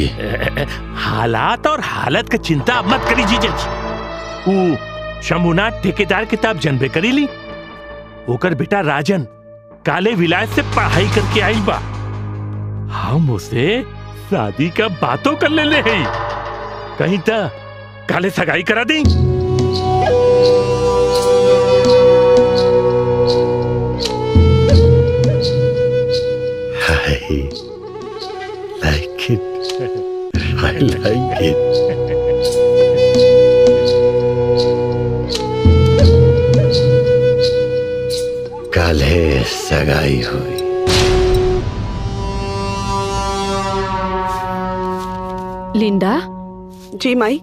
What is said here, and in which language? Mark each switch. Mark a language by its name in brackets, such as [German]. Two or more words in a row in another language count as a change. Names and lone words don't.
[Bhojpuri] हालात और हालत का चिंता मत करी जीजा जी। वो शंभुनाथ ठेकेदार किताब जनबे करी ली, ओकर बेटा राजन काले विलायत से पढ़ाई करके आई बा। हम उसे शादी का बातों कर ले हैं, कहीं तो काले सगाई करा दी। [English] I like it. I like it. [Bhojpuri] कल है सगाई हुई। लिंडा। जी माई।